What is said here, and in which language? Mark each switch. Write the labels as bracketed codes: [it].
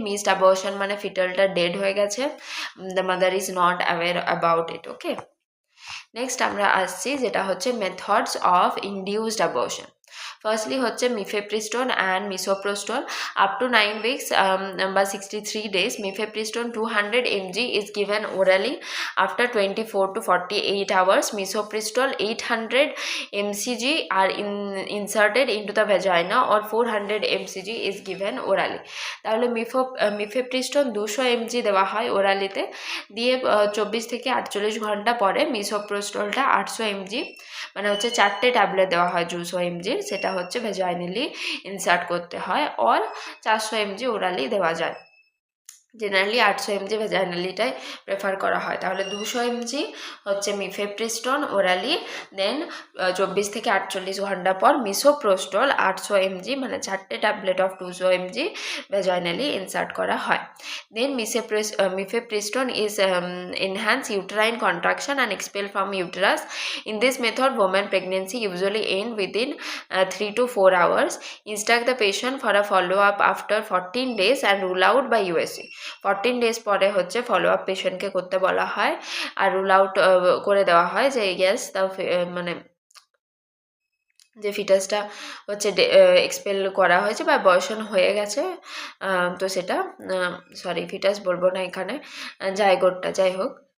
[en] missed abortion [bn] মানে ফিটালটা dead হয়ে গেছে, [en] The mother is not aware about it, okay? Next আমরা আসছি যেটা হচ্ছে methods of induced abortion. Firstly হচ্ছে mifepristone and misoprostol up to 9 weeks বা 63 days. Mifepristone 200 mg is given orally after 24 to 48 hours. Misoprostol 800 mcg are inserted into the vagina or 400 mcg is given orally. [bn] তাহলে mifepristone 200 mg দেওয়া হয় ওরালিতে, দিয়ে 24 থেকে 48 ঘন্টা পরে মিসোপ্রোস্টোলটা 800 mg মানে হচ্ছে 4টে ট্যাবলেট দেওয়া হয় 200 mg, সেটা হচ্ছে ভেজাইনালি ইনসার্ট করতে হয়, আর 400 mg ওরালি দেওয়া যায়। জেনারেলি 800 mg ভ্যাজাইনালিটাই প্রেফার করা হয়। তাহলে 200 mg হচ্ছে মিফেপ্রিস্টোন ওরালি, দেন 24 থেকে 48 ঘন্টা পর মিসোপ্রোস্টল 800 mg মানে 4টে ট্যাবলেট অফ 200 mg ভ্যাজাইনালি ইনসার্ট করা হয়। দেন [en] mifepristone is enhance uterine contraction and expel from uterus. In this method, women pregnancy usually end within 3 to 4 hours. Instruct the patient for a follow-up after 14 days and rule out by USC. [bn] 14 days পরে হচ্ছে follow up পেশেন্টকে করতে বলা হয় আর rule out করে দেওয়া হয় যে ইয়েস মানে যে ফিটাসটা হচ্ছে এক্সপেল করা হয়েছে বা অ্যাবর্শন হয়ে গেছে, তো সেটা সরি ফিটাস বলবো না এখানে, জাইগোটটা যাই হোক,